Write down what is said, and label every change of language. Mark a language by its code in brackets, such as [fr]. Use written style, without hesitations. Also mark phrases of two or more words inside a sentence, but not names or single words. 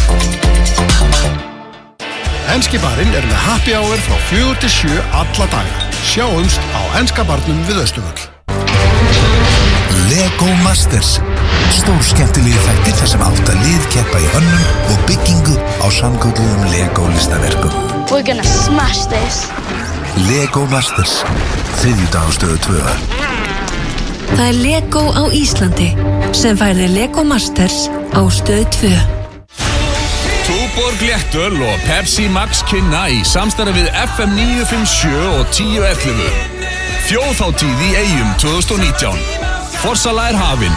[is] Enski barinn er með [en] happy hour [is] frá 4 til 7 alla daga. Sjáumst á Enska barnum við Austurvöll. Lego Masters. Stór skemmtilegi þættir þar sem 8 lið keppa í hönnun og byggingu á sannkölluðum Lego listaverkum. [en] We're gonna smash this. [is] Lego Masters. 3. dag á Stöð 2. Það er Lego á Íslandi sem færði Lego Masters á Stöð 2. Túborg léttöl og Pepsi Max kynna í samstarfi við FM 957 og 1011. Þjóðhátíð í Eyjum 2019. Forsala er hafin.